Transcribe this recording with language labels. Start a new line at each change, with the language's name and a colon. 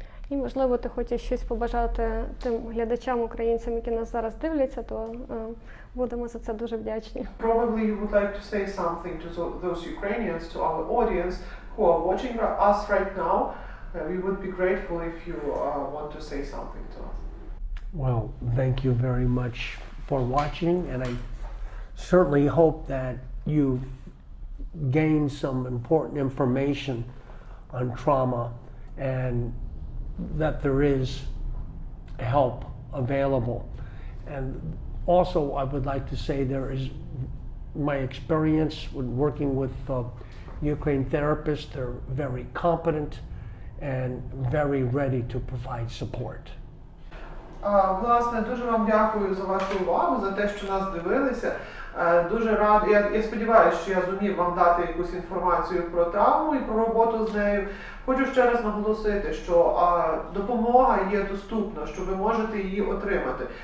Ukrainian: І, можливо, ти хочеш щось побажати тим глядачам, українцям, які нас зараз дивляться, то будемо за це дуже вдячні.
English: Probably you would like to say something to those Ukrainians, to our audience who are watching us right now. We would be grateful if you want to say something to us. Well, thank you very much for watching, and I certainly hope that you've gained some important information on trauma and that there is help available. And also I would like to say there is my experience with working with Ukraine therapists. They're very competent and very ready to provide support.
Ukrainian: Власне, дуже вам дякую за вашу увагу, за те, що нас дивилися. Дуже радий, я сподіваюся, що я зумів вам дати якусь інформацію про травму і про роботу з нею. Хочу ще раз наголосити, що допомога є доступна, що ви можете її отримати.